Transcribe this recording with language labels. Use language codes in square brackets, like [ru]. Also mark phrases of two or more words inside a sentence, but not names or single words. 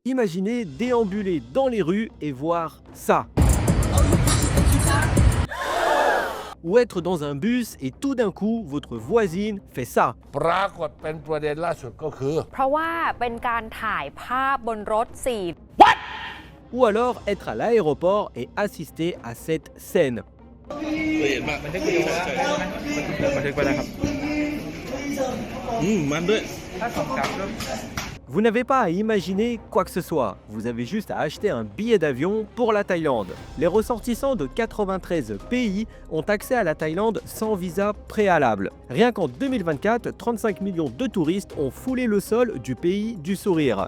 [fr] Imaginez déambuler dans les rues et voir ça. Ou être dans un bus et tout d'un coup, votre voisine fait ça. [th] ปรากฏเป็นประเด็นล่าสุดก็คือ เพราะว่าเป็นการถ่ายภาพบนรถ4 [fr] Ou alors être à l'aéroport et assister à cette scène. [th] บันทึกวิดีโอแล้วบันทึกไปแล้วครับมันด้วยถ้า2 3 [fr] Vous n'avez pas à imaginer quoi que ce soit, vous avez juste à acheter un billet d'avion pour la Thaïlande. Les ressortissants de 93 pays ont accès à la Thaïlande sans visa préalable. Rien qu'en 2024, 35 millions de touristes ont foulé le sol du pays du sourire.